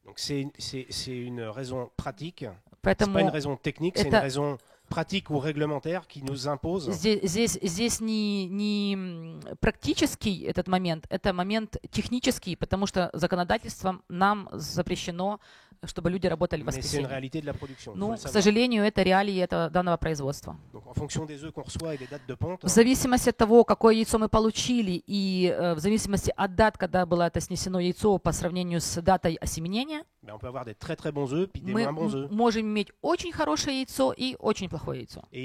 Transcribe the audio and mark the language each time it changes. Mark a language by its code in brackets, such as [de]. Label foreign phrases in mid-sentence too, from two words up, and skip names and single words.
[ru] Поэтому это не [fr] raison technique, c'est une raison pratique ou réglementaire qui nous impose. [ru] Здесь не практический этот момент, это момент технический, потому что законодательством нам запрещено, чтобы люди работали в воскресенье. Но, к сожалению, это реалии данного производства. В зависимости от того, какое яйцо мы получили, и в зависимости от дат, когда было это снесено яйцо по сравнению с датой осеменения, мы можем иметь очень хорошее яйцо и очень плохое яйцо.